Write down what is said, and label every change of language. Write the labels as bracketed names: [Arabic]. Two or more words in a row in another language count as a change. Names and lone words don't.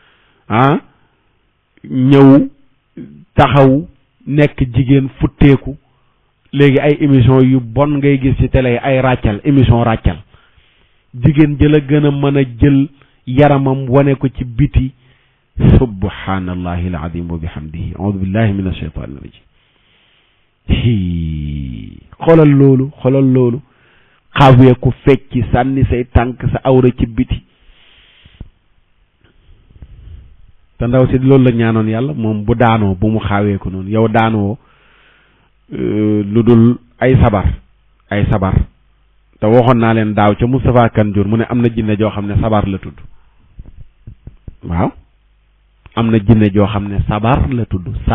[Wolof] ñëw taxaw nekk jigéen futteeku léegi ay émission yu bon ngay gis ci télé ay ràccal émission ràccal jigéen jëla gën a mën a jël yaramam wane ko ci biti [Arabic] سبحان الله العظيم وبحمده أعوذ بالله من الشيطان الرجيم [Wolof] xoolal loolu xawee ku fecci sànni say tànk sa awra ci biti te ndaw si loolu la ñaanoon yàlla moom bu daanoo bu mu xawee ko noonu yow daanoo lu dul ay sabar te waxoon naa leen daaw ca Moustapha Kanjour mu ne am na jinne joo xam ne sabar la tudd waaw am na jinne joo xam ne sabar la tudd